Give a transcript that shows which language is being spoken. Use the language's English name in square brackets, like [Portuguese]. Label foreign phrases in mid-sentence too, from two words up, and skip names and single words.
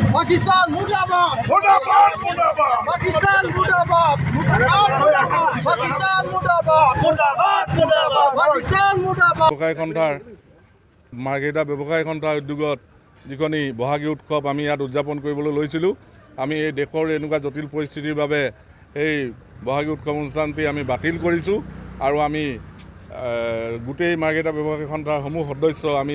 [Hindi] पाकिस्तान मुर्दाबाद मुर्दाबाद मुर्दाबाद पाकिस्तान मुर्दाबाद पाकिस्तान मुर्दाबाद मुर्दाबाद मुर्दाबाद पाकिस्तान मुर्दाबाद [Assamese] ব্যৱসায় সন্থাৰ মাৰ্কেটা ব্যৱসায় সন্থাৰ উদ্যোগত যিখনি বহাগী উৎসৱ আমি ইয়াত উদযাপন কৰিবলৈ লৈছিলোঁ আমি এই দেশৰ এনেকুৱা জটিল পৰিস্থিতিৰ বাবে এই বহাগী উৎসৱ অনুষ্ঠানটি আমি বাতিল কৰিছোঁ আৰু আমি গোটেই মাৰ্কেটা ব্যৱসায় সন্থাৰ সমূহ সদস্য আমি